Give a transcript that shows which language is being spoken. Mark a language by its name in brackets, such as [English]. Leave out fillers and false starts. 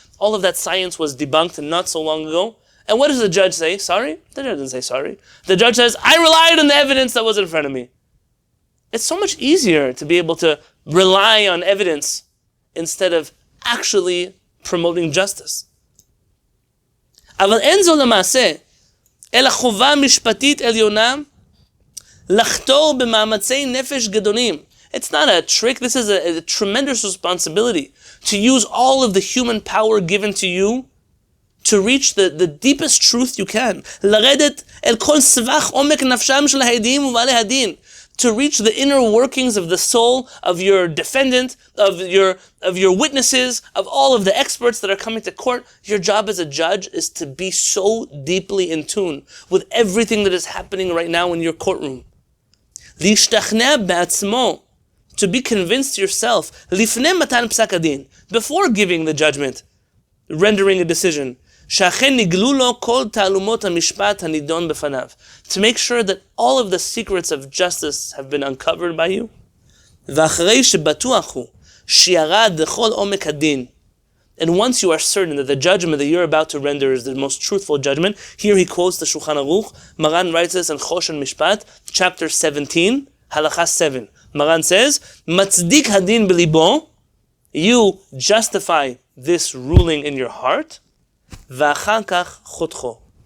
[English] All of that science was debunked not so long ago. And what does the judge say? Sorry? The judge doesn't say sorry. The judge says, I relied on the evidence that was in front of me. It's so much easier to be able to rely on evidence instead of actually promoting justice. [Hebrew] אבל אין זו למעשה, אלא חובה משפטית עליונה לחתור במאמצי נפש גדולים. [English] It's not a trick, this is a tremendous responsibility to use all of the human power given to you to reach the deepest truth you can. [Hebrew] לרדת אל כל סבך עומק נפשם של העדים ובעלי הדין. [English] To reach the inner workings of the soul of your defendant, of your witnesses, of all of the experts that are coming to court. Your job as a judge is to be so deeply in tune with everything that is happening right now in your courtroom. [Hebrew] להשתכנע בעצמו, [English] to be convinced yourself, [Hebrew] לפני מתן פסק הדין, [English] before giving the judgment, rendering a decision. [Hebrew] שאכן נגלו לו כל תעלומות המשפט הנידון בפניו. [English] To make sure that all of the secrets of justice have been uncovered by you. [Hebrew] ואחרי שבטוח הוא שירד לכל עומק הדין. [English] And once you are certain that the judgment that you're about to render is the most truthful judgment, here he quotes the Shulchan Aruch. Maran writes this in Choshen Mishpat, chapter 17, halacha 7. Maran says, [Hebrew] מצדיק הדין בליבו, [English] you justify this ruling in your heart, [Hebrew] ואחר כך חותכו.